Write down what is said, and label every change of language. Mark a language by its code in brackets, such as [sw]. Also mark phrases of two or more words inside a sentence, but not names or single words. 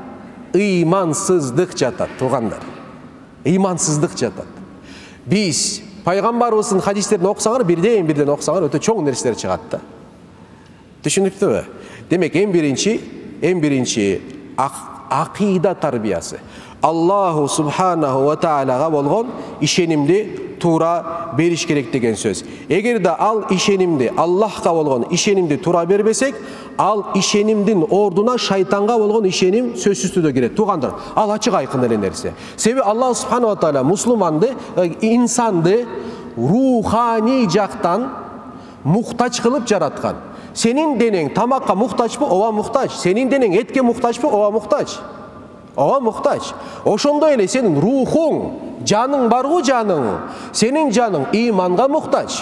[ky] Ыймансыздык жатат, туугандар. Ыймансыздык жатат. Биз пайгамбарыбыздын хадистерин окусаңар, бирден окусаңар өтө чоң нерселер чыгат да. Түшүнүктүбү? Демек, эң биринчи акыйда тарбиясы. [ar] الله سبحانه وتعالى [ky] болгон ишенимди туура бериш керек деген сөз. Эгерде ал ишенимди, Аллахка болгон ишенимди туура бербесек, ал ишенимдин ордуна шайтанга болгон ишеним сөзсүз түрдө кирет. Туугандар, ал ачык айкын эле нерсе. Себеби [ar] الله سبحانه وتعالى [ky] мусулманды, инсанды руханий жактан муктач кылып жараткан. Сенин денең тамакка муктачпы? Ооба муктач. Сенин денең этке муктачпы? Ооба муктач. Ооба муктач. Ошондой эле сенин рухуң, жаның баргы жаның, сенин жаның ыйманга муктач.